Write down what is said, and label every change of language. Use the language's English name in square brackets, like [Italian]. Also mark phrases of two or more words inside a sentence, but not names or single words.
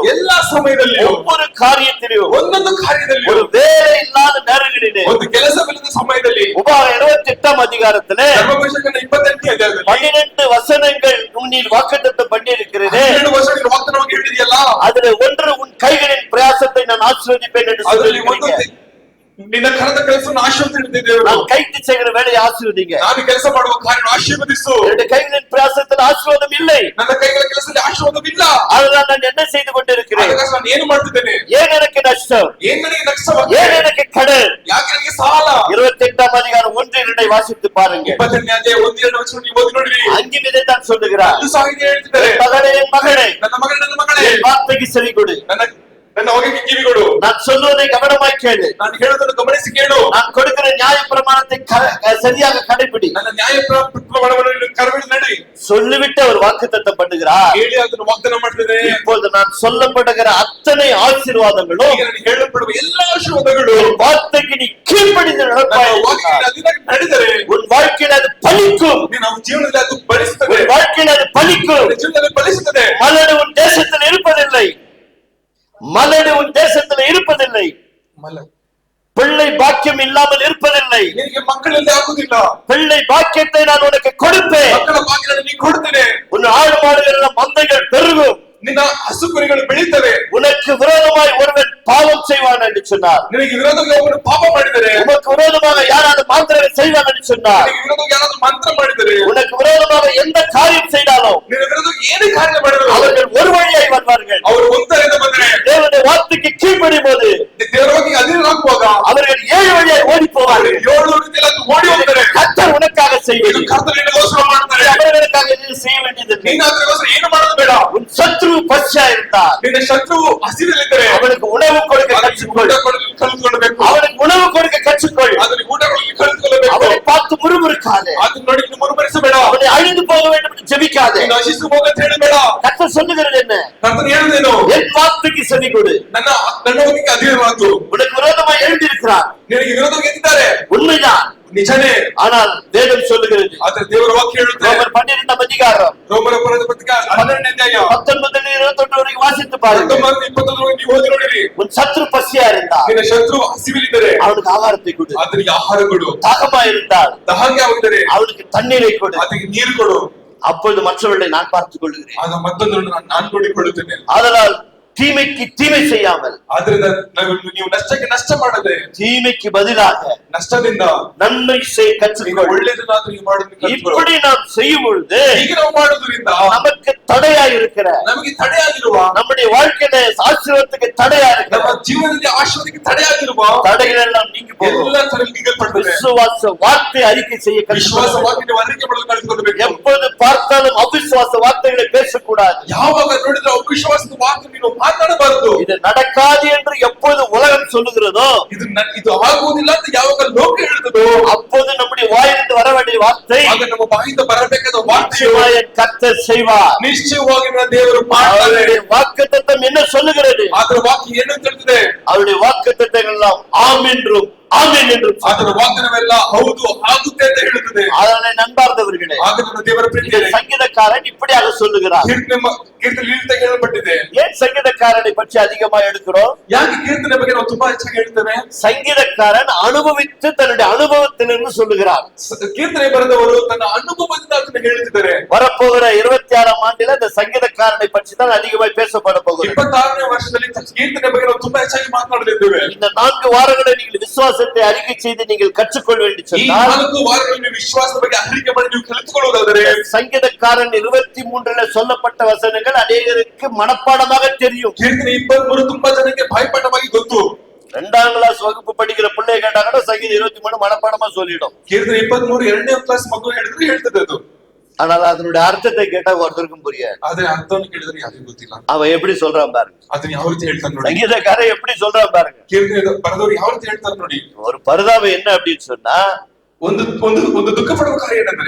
[Kannada] ಎಲ್ಲಾ ಸಮಯದಲ್ಲಿಯೂ, [Tamil] ஒவ்வொரு காரியத்திலும், [Kannada] ಒಂದೊಂದು ಕಾರ್ಯದಲ್ಲಿಯೂ, [Tamil] ஒரு வேலை இல்லாத நேரங்களிலே, [Kannada] ಒಂದು ಕೆಲಸವಿಲ್ಲದ ಸಮಯದಲ್ಲಿ, [Tamil] உபாகம் 28 அதிகாரத்திலே [Kannada] ಧರ್ಮಪುಸ್ತಕದ 28ನೇ ಅಧ್ಯಾಯದಲ್ಲಿ [Tamil] 12 வசனங்கள் உன்னில் வாக்குத்தத்தம் பண்ணி இருக்கிறது. [Kannada] 12 ವರ್ಷಗಳ ವಾಗ್ದಾನವಾಗಿ ಹೇಳಿದೆಯಲ್ಲ, [Tamil] அதுல ஒன்று உன் கைகளின் பிரயாசத்தை நான் ஆசீர்வதிப்பேன் என்று [Kannada] ಅದರಲ್ಲಿ ಒಂದು [Tamil] சொல்லியிருக்கிறீங்க. [Kannada] ನಿನ್ನ ಕರದ ಕೆಲಸವನ್ನು ಆಶೀರ್ವದಿಸುತ್ತೇನೆ ದೇವರು. [Tamil] நான் கைத்து செய்கிற வேலையை ஆசீர்வதிங்க. [Kannada] ನಾನು ಕೆಲಸ ಮಾಡುವ ಕಾರ್ಯವನ್ನು ಆಶೀರ್ವದಿಸು. [Tamil] என்னுடைய கைகளின் பிரயாசத்தில் ஆசீர்வாதம் இல்லை, [Kannada] ನನ್ನ ಕೈಗಳ ಕೆಲಸದಲ್ಲಿ ಆಶೀರ್ವಾದವಿಲ್ಲ. [Tamil] அதுதான் நான் என்ன செய்து கொண்டிருக்கிறேன். [Kannada] ಅದಕ್ಕಾಗಿ ನಾನು ಏನು ಮಾಡ್ತಿದ್ದೇನೆ? [Tamil] ஏன் எனக்கு நஷ்டம், [Kannada] ಏನ್ ನನಗೆ ನಷ್ಟವಾಗಿದೆ? [Tamil] ஏன் எனக்கு கடன்? [Kannada] ಯಾಕೆ ನನಗೆ ಸಾಲ? [Tamil] 28 அதிகாரம் 1-2 வாசித்து பாருங்க. [Kannada] 28ನೇ ಅಧ್ಯಾಯ 1-2 ವಚನ ನೀವು ಓದಿ ನೋಡಿರಿ. [Tamil] அங்கே இதைத்தான் சொல்லுகிறார். [Kannada] ಅದು ಸಹ ಇದೇ ಹೇಳ್ತಿದ್ದಾರೆ. [Tamil] மகளே, என் மகளே, [Kannada] ನನ್ನ ಮಗಳೇ, [Tamil] என் வார்த்தைக்கு செவி கொடு, [Kannada] ನನ್ನ ವಾಕ್ಯಕ್ಕೆ ಕಿವಿಗೊಡು, [Tamil] நான் சொல்வதை கவனமாய் கேளு, [Kannada] ನಾನು ಹೇಳೋದನ್ನು ಗಮನಿಸಿ ಕೇಳು, [Tamil] நான் கொடுக்கிற நியாய பிரமாணத்தை சரியாக கடைபிடி, [Kannada] ನನ್ನ ನ್ಯಾಯ ಪ್ರಮಾಣವನ್ನು ಕರಬಿಡಿ ನಡಿ [Tamil] சொல்லிவிட்டு அவர் வாக்குத்தத்தம் பண்ணுகிறார். [Kannada] ಹೇಳಿ ಅದನ್ನು ವಾಗ್ದಾನ ಮಾಡ್ತಿದೆ. [Tamil] இப்போது நான் சொல்லப்படுகிற அத்தனை ஆசீர்வாதங்களும், [Kannada] ಈಗ ನನಗೆ ಹೇಳப்படுವ ಎಲ್ಲಾ ಆಶೀರ್ವಾದಗಳು [Tamil] வார்த்தைக்கு நீ கீழ்ப்படிந்து நடப்பாய், [Kannada] ನಡೆದರೆ [Tamil] உன் வாழ்க்கையில் அது பலிக்கும், [Kannada] ನಮ್ಮ ಜೀವನದಲ್ಲಿ ಅದು ಫಲಿಸುತ್ತದೆ, [Tamil] உன் வாழ்க்கையில் அது பலிக்கும். [Kannada] ಜೀವನದಲ್ಲಿ ಫಲಿಸುತ್ತದೆ. [Tamil] மலடு உன் தேசத்தில் இருப்பதில்லை, மலடு உன் தேசத்தில் இருப்பதில்லை, பிள்ளை பாக்கியம் இல்லாமல் இருப்பதில்லை, [Kannada] ನಿನಗೆ ಮಕ್ಕಳಿಲ್ಲದೆ ಆಗುವುದಿಲ್ಲ, [Tamil] பிள்ளை பாக்கியத்தை நான் உனக்கு கொடுப்பேன், [Kannada] ಮಕ್ಕಳ ಭಾಗ್ಯವನ್ನು ನೀನು ಕೊಡುತ್ತೇನೆ, [Tamil] உன் ஆடு மாடுகள் மந்தைகள் பெருகும், [Kannada] ನಿನ್ನ ಹಸುಕುರಿಗಳು ಬೆಳೀತವೆ, [Tamil] உனக்கு விரோதமாய் ஒருவன் பாவம் செய்வான் என்று சொன்னார், [Kannada] ನಿನಗೆ ವಿರೋಧವಾಗಿ ಒಬ್ಬರು ಪಾಪ ಮಾಡಿದರೆ, [Tamil] உனக்கு விரோதமாக யாராவது மாந்திரத்தை செய்வான் என்று சொன்னார், [Kannada] ನಿನಗೆ ವಿರೋಧವಾಗಿ ಯಾರಾದರೂ ಮಂತ್ರ ಮಾಡಿದರೆ, [Tamil] உனக்கு விரோதமாக எந்த காரியம் செய்தாலும் [Kannada] ನಿನ್ನ ವಿರೋಧವಾಗಿ ಏನೇ ಕಾರ್ಯ ಮಾಡಿದರು [Tamil] அவர்கள் ஒரு வழியாய் வருவார்கள். [Kannada] ಅವರು ಒಂದರಿಂದ ಬಂದರೆ [Tamil] தேவனுடைய வார்த்தைக்கு கீழ்ப்படியும் போது [Kannada] ದೇವರ ವಾಕ್ಯಕ್ಕೆ ಅಧೀನರಾಗುವಾಗ [Tamil] அவர்கள் 7 வழியாய் ஓடி போவார்கள். [Kannada] 7 ರೀತಿಯಲ್ಲಿ ಅದು ಓಡಿ ಹೋಗ್ತಾರೆ. [Tamil] கர்த்தர் உனக்காக செய்வது, [Kannada] ಇದು ಕರ್ತನ ನಿನಗೋಸ್ಕರ ಮಾಡ್ತಾರೆ. [Tamil] அவர்களுக்காக நீ செய்ய வேண்டியது [Kannada] ನೀನು ಅದಕ್ಕೋಸ್ಕರ ಏನು ಮಾಡೋದು ಬೇಡ. [Tamil] உன் சத்ரு பசியா இருந்தார், [Kannada] ನಿನ್ನ ಶತ್ರು ಹಸಿವಿಲ್ಲಿದ್ದರೆ [Tamil] அவனுக்கு உணவு கொடுக்க கற்றுக்கொள், [Kannada] ಕಲಿತುಕೊಳ್ಳಬೇಕು. [Tamil] அவனுக்கு உணவு கொடுக்க கற்றுக்கொள், [Kannada] ಅದನ್ನು ಊಟಗಳಲ್ಲಿ ಕಲಿತುಕೊಳ್ಳಬೇಕು. [Tamil] அவனை பார்த்து முறுமுறுக்காதே, [Kannada] ಅದನ್ನು ನೋಡಿ ನೀನು ಮುರುಮರಿಸಬೇಡ. [Tamil] அவனை அழிந்து போக வேண்டும் என்று ஜெபிக்காதே. [Kannada] ನೀನು ನಶಿಸು ಹೋಗಂತ ಹೇಳಬೇಡ. [Tamil] கர்த்தர் சொல்லுகிறது என்ன? [Kannada] ಕರ್ತನು ಹೇಳುವುದೇನು? [Tamil] என் வார்த்தைக்கு செவி கொடு, [Kannada] ನನ್ನ ವಾಕ್ಯಕ್ಕೆ ಅಧೀನರಾಗು. [Tamil] உனக்கு விரோதமாக எழுந்திருக்கிறார், [Kannada] ನಿನಗೆ ವಿರೋಧವಾಗಿ ಎದ್ದಿದ್ದಾರೆ, [Tamil] உண்மைதான், [Kannada] ನಿಜನೇ. [Tamil] ஆனால் வேதம் சொல்லுகிறது, [Kannada] ಆದರೆ ದೇವರ ವಾಕ್ಯ ಹೇಳುತ್ತೆ, [Tamil] ரோமர் 12 அதிகாரம் [Kannada] ರೋಮರ ಪತ್ರಿಕೆ 12ನೇ ಅಧ್ಯಾಯ [Tamil] 19-21 ವರೆಗೆ ವಾಸಿத்து பாருங்க. [Kannada] 19-21 ನೀವು ಓದಿ ನೋಡಿರಿ. [Tamil] உன் சத்ரு பசியா இருந்தார், [Kannada] ನಿನ್ನ ಶತ್ರು ಹಸಿವಿಲ್ಲಿದ್ದರೆ [Tamil] அவனுக்கு ஆகாரத்தை கொடு, [Kannada] ಅದರಿಗೆ ಆಹಾರ ಕೊಡು. [Tamil] தாகமா இருந்தால் [Kannada] ದಹಗೆ ಆಗಿದ್ದರೆ [Tamil] அவனுக்கு தண்ணீரை கொடு, [Kannada] ಅದಕ್ಕೆ ನೀರು ಕೊಡು. [Tamil] அப்பொழுது மற்றவர்களை நான் பார்த்துக் கொள்கிறேன். [Kannada] ಆಗ ಮತ್ತೊಂದನ್ನು ನಾನು ನೋಡಿಕೊಳ್ಳುತ್ತೇನೆ. [Tamil] அதனால் தீமைக்கு தீமை செய்யாமல், [Kannada] ಆದ್ರಿಂದ ನೀವು ನಷ್ಟಕ್ಕೆ ನಷ್ಟ ಮಾಡದೆ [Tamil] தீமைக்கு பதிலாக [Kannada] ನಷ್ಟದಿಂದ [Tamil] நன்மை செய்ய கற்றுக்கொள். [Kannada] ಒಳ್ಳೆಯದನ್ನಾದ್ರೂ ನೀವು ಮಾಡೋದಕ್ಕೆ ಕಲಿತ್ಕೊಳ್ಳು. [Tamil] இப்படி நாம் செய்யும் பொழுது [Kannada] ಹೀಗೆ ನಾವು ಮಾಡೋದ್ರಿಂದ [Tamil] நமக்கு தடையா இருக்கிற, [Kannada] ನಮಗೆ ತಡೆಯಾಗಿರುವ, [Tamil] நம்முடைய வாழ்க்கையில ஆசீர்வாதத்துக்கு தடையா இருக்கிற, [Kannada] ನಮ್ಮ ಜೀವನದಲ್ಲಿ ಆಶೀರ್ವಾದಕ್ಕೆ ತಡೆಯಾಗಿರುವ [Tamil] தடைகள் எல்லாம் நீங்கி போகும். [Kannada] ಎಲ್ಲ ತರ ನೀಗಲ್ಪಡುತ್ತದೆ. [Tamil] விசுவாச வார்த்தை அறிக்கை செய்ய [Kannada] ವಿಶ್ವಾಸ [Tamil] கற்றுக்கொள். [Kannada] ವಾಕ್ಯ ನೀವು ಅರಿಕೆ ಮಾಡಲು ಕಲಿತ್ಕೊಳ್ಬೇಕು. [Tamil] எப்போது பார்த்தாலும் அவிசுவாச வார்த்தைகளை பேசக்கூடாது. [Kannada] ಯಾವಾಗ ನೋಡಿದ್ರೆ ಅವಿಶ್ವಾಸದ ವಾಕ್ಯ ನೀನು ಮಾತನಾಡಬಾರದು. [Tamil] இது நடக்காது என்று எப்போது உலகம் சொல்லுகிறதோ, [Kannada] ಇದು ಆಗುವುದಿಲ್ಲ ಅಂತ ಯಾವಾಗ ಲೋಕ ಹೇಳ್ತದೋ, [Tamil] அப்போது நம்முடைய வாயிலிருந்து வர வேண்டிய வார்த்தை [Kannada] ಆಗ ನಮ್ಮ ಬಾಯಿಂದ ಬರಬೇಕಾದ ವಾಕ್ಯ [Tamil] நிச்சயமாய் கர்த்தர் செய்வார். [Kannada] ನಿಶ್ಚಯವಾಗಿ ನನ್ನ ದೇವರು ಮಾಡ್ತಾರೆ. [Tamil] அவருடைய வாக்குத்தத்தம் என்ன சொல்லுகிறது? [Kannada] ಅದರ ವಾಕ್ಯ ಏನು ತಿಳಿದಿದೆ? [Tamil] அவருடைய வாக்குத்தத்தங்கள் எல்லாம் ஆம் என்றும் ஆமென் என்றும் [Kannada] ಅದರ ವಾಗ್ದಾನವೆಲ್ಲ ಹೌದು ಆಗುತ್ತೆ ಅಂತ ಹೇಳುತ್ತದೆ. [Tamil] அதனை நண்பார்ந்தவர்களே, [Kannada] ಆಗ ನನ್ನ ದೇವರ ಪ್ರೀತಿಯೇ, [Tamil] சங்கீதக்காரன் இப்படியாக சொல்லுகிறார். [Kannada] ಕೀರ್ತನೆ ಈ ರೀತಿ ಹೇಳಲ್ಪಟ್ಟಿದೆ. [Tamil] ஏன் சங்கீதக்காரனை பற்றி அதிகமா எடுக்கிறோம்? [Kannada] ಯಾಕೆ ಕೀರ್ತನೆ ಬಗ್ಗೆ ನಾವು ತುಂಬಾ ಹೆಚ್ಚಾಗಿ ಹೇಳ್ತೇವೆ? [Tamil] சங்கீதக்காரன் அனுபவித்து தன்னுடைய அனுபவத்திலிருந்து சொல்லுகிறார். [Kannada] ಕೀರ್ತನೆ ಬರೆದವರು ತನ್ನ ಅನುಭವದಿಂದ ಅದನ್ನು ಹೇಳುತ್ತಿದ್ದಾರೆ. [Tamil] வரப்போகிற 26ஆம் ஆண்டில இந்த சங்கீதக்காரனை பற்றி தான் அதிகமாய் பேசப்பட போகிறது. [Kannada] 26ನೇ ವರ್ಷದಲ್ಲಿ ಕೀರ್ತನೆ ಬಗ್ಗೆ ನಾವು ತುಂಬಾ ಹೆಚ್ಚಾಗಿ ಮಾತನಾಡಲಿದ್ದೇವೆ. [Tamil] இந்த 4 வாரங்களை நீங்கள் விசுவாசத்தை அறிக்கை செய்து நீங்கள் கற்றுக்கொள்ள வேண்டும் [Kannada] ಈ [Tamil] சொன்னால், [Kannada] 4 ವಾರಗಳಲ್ಲಿ ವಿಶ್ವಾಸದ ಬಗ್ಗೆ ಅರಿಕೆ ಮಾಡಿ ನೀವು ಕಲಿತುಕೊಳ್ಳುವುದಾದರೆ, [Tamil] சங்கீதக்காரன் 23ல சொல்லப்பட்ட வசனங்கள் அநேகருக்கு மனப்பாடமாக தெரியும். [Kannada] ಕೀರ್ತನೆ 23 ತುಂಬಾ ಜನಕ್ಕೆ ಬಾಯ್ಪಾಠವಾಗಿ ಗೊತ್ತು. [Tamil] 2ஆம் கிளாஸ் வகுப்பு படிக்கிற பிள்ளை கேட்டாங்கன்னா சங்கீதம் 23 மனப்பாடமா சொல்லிடும். [Kannada] ಕೀರ್ತನೆ 23 2ನೇ ಕ್ಲಾಸ್ ಮಗು ಹೇಳಿದ್ರೆ ಹೇಳ್ತದೆ ಅದು. [Tamil] ஆனால் அதனுடைய அர்த்தத்தை கேட்டா ஒருத்தருக்கும் புரியாது. [Kannada] ಆದ್ರೆ ಅರ್ಥವನ್ನು ಕೇಳಿದ್ರೆ ಯಾರಿಗೂ ಗೊತ್ತಿಲ್ಲ. [Tamil] அவன் எப்படி சொல்றான் பாருங்க. [Kannada] ಅದನ್ನ ಯಾವ ರೀತಿ ಹೇಳ್ತಾನೆ ನೋಡಿ. [Tamil] சங்கீதக்காரன் எப்படி சொல்றான் பாருங்க. [Kannada] ಕೀರ್ತನೆ ಬರೆದವರು ಯಾವ ರೀತಿ ಹೇಳ್ತಾರೆ ನೋಡಿ. [Tamil] ஒரு பரிதாபம் என்ன அப்படின்னு சொன்னா, [Kannada] ಒಂದು ಒಂದು ಒಂದು ದುಃಖ ಪಡುವ ಕಾರ್ಯ ಏನಂದ್ರೆ,